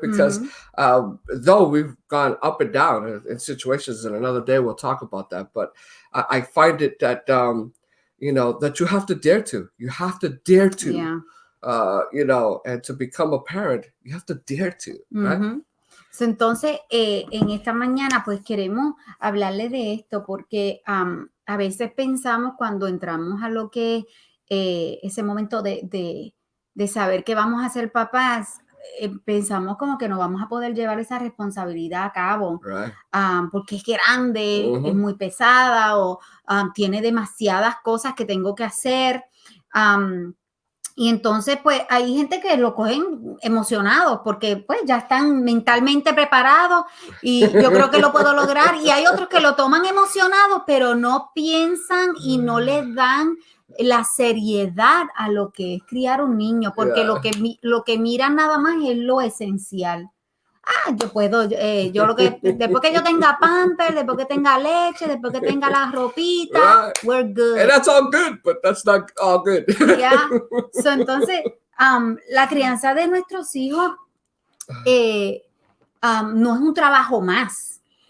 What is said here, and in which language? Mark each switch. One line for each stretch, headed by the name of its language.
English: Because though we've gone up and down in situations, and another day we'll talk about that, but I find it that you know, that you have to dare to. You have to dare to. Yeah. You know, and to become a parent, you have to dare to, right?
Spanish: So, entonces, en esta mañana, pues queremos hablarle de esto, porque a veces pensamos, cuando entramos a lo que ese momento de saber que vamos a ser papás, pensamos como que no vamos a poder llevar esa responsabilidad a cabo,
English: Right.
Spanish: Porque es grande, es muy pesada, o tiene demasiadas cosas que tengo que hacer. Y entonces, pues, hay gente que lo cogen emocionados porque, pues, ya están mentalmente preparados y yo creo que lo puedo lograr. Y hay otros que lo toman emocionados, pero no piensan y no les dan la seriedad a lo que es criar un niño, porque lo que miran nada más es lo esencial. Yo puedo, después que yo tenga pamper, después que tenga leche, después que tenga la ropita,
English: we're good. And that's all good, but that's not all good. Yeah.
Spanish: So, entonces, la crianza de nuestros hijos no es un trabajo más